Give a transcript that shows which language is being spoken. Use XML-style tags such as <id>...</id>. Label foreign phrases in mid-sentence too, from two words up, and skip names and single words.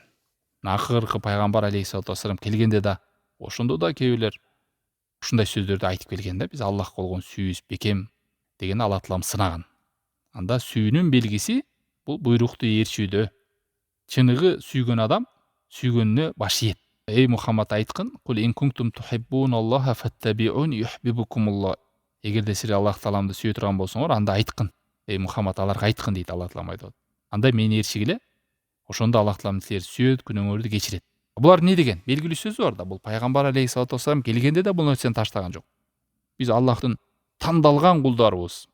<ky>Акыркы пайгамбар</ky> <ar>عليه الصلاة والسلام</ar> <ky>келгенде да ошондо да кээбилер ушундай сөздөрдү айтып келген да. Биз Аллахка болгон сүйүүбүз бекем деген Аллах таалам сынаган. Анда сүйүүнүн белгиси бул буйрукту ээрчүүдө. Чыныгы сүйгөн адам сүйгөнүнө баш ийет. Эй Мухаммад айткын,</ky> <ar>«قل إن كنتم تحبون الله فاتبعوني يحببكم الله».</ar> <ky>Эгерде силер Аллах тааламды сүйө турган болсоңор, анда айткын. Эй Мухаммад аларга айткын дейт Аллах таалам айтып. Андай мени ээрчигиле, ошондо Аллах таалам силер сүйөт, күнөөңөрдү кечирет. Булар эмне деген? Белгилүү сөзү бар да. Бул пайгамбар</ky> <ar>عليه الصلاة والسلام</ar> <ky>келгенде да бул нерсени таштаган жок. Биз Аллахтын тандалган кулдарыбыз.</ky>